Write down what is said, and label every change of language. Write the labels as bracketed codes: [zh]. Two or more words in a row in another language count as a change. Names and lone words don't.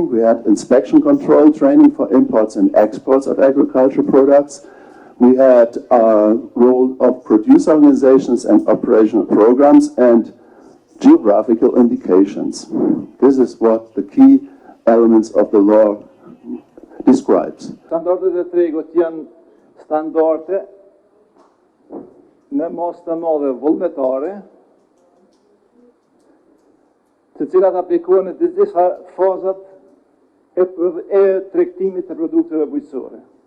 [en] We had inspection control training for imports and exports of agricultural products. We had a role of producer organizations and operational programs and geographical indications. This is what the key elements of the law describes. [sq] Standardet e tregut janë standarde në mos të madhe vullnetare, të cilat aplikohen në të gjitha fazat e tregtimit të produkteve bujqësore.